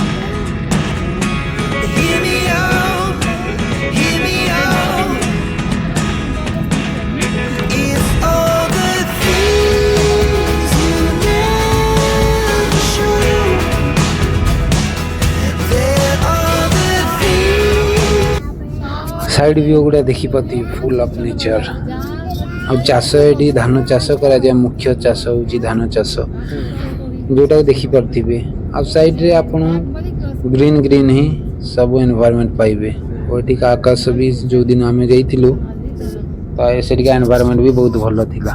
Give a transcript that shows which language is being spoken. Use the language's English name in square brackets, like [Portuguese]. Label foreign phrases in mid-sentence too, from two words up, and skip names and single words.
[English] Hear me out, hear me out. It's all the things you never show. There are the things. side view [Odia] ଗୁଡ଼ା ଦେଖିପାରୁଥିବେ [English] full of nature. [Odia] ଆଉ ଚାଷ ଏଠି ଧାନ ଚାଷ କରାଯାଏ, ମୁଖ୍ୟ ଚାଷ ହେଉଛି ଧାନ ଚାଷ, ଯେଉଁଟାକୁ ଦେଖିପାରୁଥିବେ। ଆଉ ସାଇଡ୍ରେ ଆପଣ [English] green green [Odia] ହିଁ ସବୁ ଏନ୍ଭାରମେଣ୍ଟ ପାଇବେ। ଆଉ ଏଠିକା ଆକାଶ ବି ଯେଉଁଦିନ ଆମେ ଯାଇଥିଲୁ ତ ସେଠିକା ଏନ୍ଭାରମେଣ୍ଟ ବି ବହୁତ ଭଲ ଥିଲା।